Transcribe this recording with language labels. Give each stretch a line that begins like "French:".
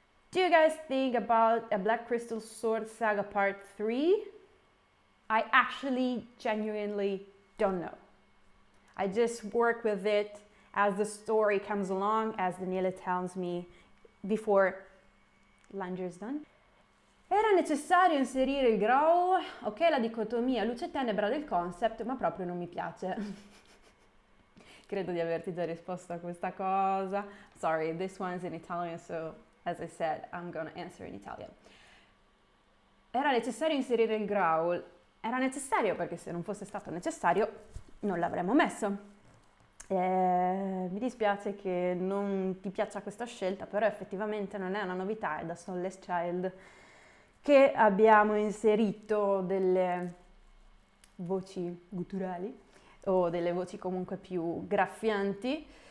English: Do you guys think about a Black Crystal Sword Saga Part 3? I actually genuinely don't know. I just work with it as the story comes along, as Daniele tells me before Langer's done.
Italian: Era necessario inserire il growl? Ok, la dicotomia luce-tenebra del concept, ma proprio non mi piace. Credo di averti già risposto a questa cosa.
English: Sorry, this one's in Italian, so as I said, I'm gonna answer in Italian.
Italian: Era necessario inserire il growl? Era necessario perché se non fosse stato necessario non l'avremmo messo. Mi dispiace che non ti piaccia questa scelta, però effettivamente non è una novità, è da Soulless Child che abbiamo inserito delle voci gutturali o delle voci comunque più graffianti.